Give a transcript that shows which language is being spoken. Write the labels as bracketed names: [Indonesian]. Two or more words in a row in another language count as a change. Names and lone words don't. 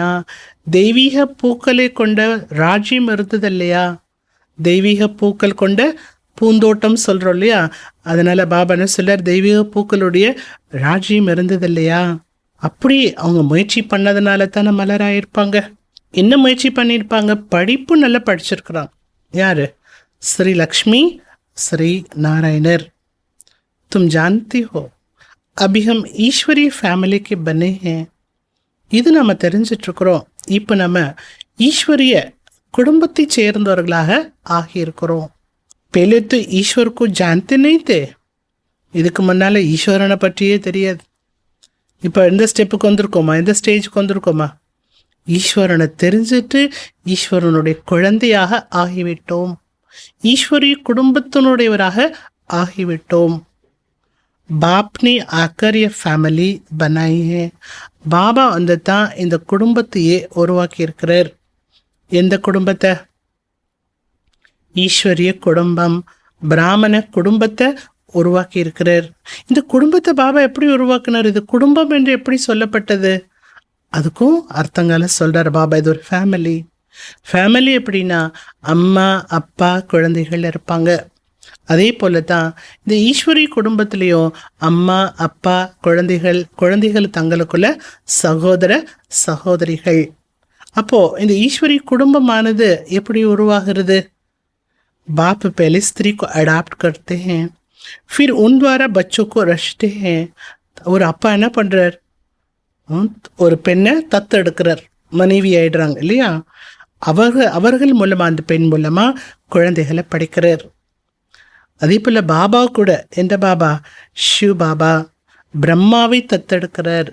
[Tamil] தெய்வீக பூக்களை கொண்ட ராஜ்யம் இருந்தது இல்லையா, தெய்வீக பூக்கள் கொண்ட பூந்தோட்டம் சொல்கிறோம் இல்லையா, அதனால் பாபா என்ன சொல்றார், தெய்வீக பூக்களுடைய ராஜ்யம் இருந்தது இல்லையா. அப்படி அவங்க முயற்சி பண்ணதுனால தானே மலராயிருப்பாங்க. என்ன முயற்சி பண்ணியிருப்பாங்க? படிப்பு நல்லா படிச்சிருக்கிறாங்க. யார்? ஸ்ரீ லக்ஷ்மி ஸ்ரீ நாராயணர். [Hindi] तुम जानती हो अभी हम ईश्वरीय फैमिली के बने हैं. [Tamil] இது நம்ம தெரிஞ்சிட்ருக்கிறோம். இப்போ நம்ம ஈஸ்வரிய குடும்பத்தை சேர்ந்தவர்களாக ஆகியிருக்கிறோம். [Hindi] पहले तो ईश्वर को जानते नहीं थे. [Tamil] இதுக்கு முன்னால் ஈஸ்வரனை பற்றியே தெரியாது. இப்போ எந்த ஸ்டெப்புக்கு வந்திருக்கோமா, எந்த ஸ்டேஜுக்கு வந்திருக்கோமா? ஈஸ்வரனை தெரிஞ்சிட்டு ஈஸ்வரனுடைய குழந்தையாக ஆகிவிட்டோம், ஈஸ்வரிய குடும்பத்தினுடையவராக ஆகிவிட்டோம். [Hindi] बाप ने आकर ये फैमिली बनाई है. [Tamil] பாபா வந்து தான் இந்த குடும்பத்தையே உருவாக்கி இருக்கிறார். எந்த குடும்பத்தை? ஈஸ்வரிய குடும்பம், பிராமண குடும்பத்தை உருவாக்கி இருக்கிறார். இந்த குடும்பத்தை பாபா எப்படி உருவாக்குனார்? இது குடும்பம் என்று எப்படி சொல்லப்பட்டது? அதுக்கும் அர்த்தங்களை சொல்றார் பாபா. இது ஒரு ஃபேமிலி. ஃபேமிலி எப்படின்னா அம்மா அப்பா குழந்தைகள் இருப்பாங்க. அதே போல தான் இந்த ஈஸ்வரி குடும்பத்திலையும் அம்மா அப்பா குழந்தைகள் தங்களுக்குள்ள சகோதர சகோதரிகள். அப்போ இந்த ஈஸ்வரி குடும்பமானது எப்படி உருவாகிறது? [Hindi] बाप पहले स्त्री को अडाप्ट करते हैं, फिर उन द्वारा बच्चों को रचते हैं. [Tamil] ஒரு அப்பா என்ன பண்ணுறார்? ஒரு பெண்ணை தத்தெடுக்கிறார், மனைவி ஆயிடுறாங்க இல்லையா? அவர்கள் மூலமாக, அந்த பெண் மூலமாக குழந்தைகளை படிக்கிறார். அதே போல் பாபா கூட, எந்த பாபா? சிவ பாபா பிரம்மாவை தத்தெடுக்கிறார்.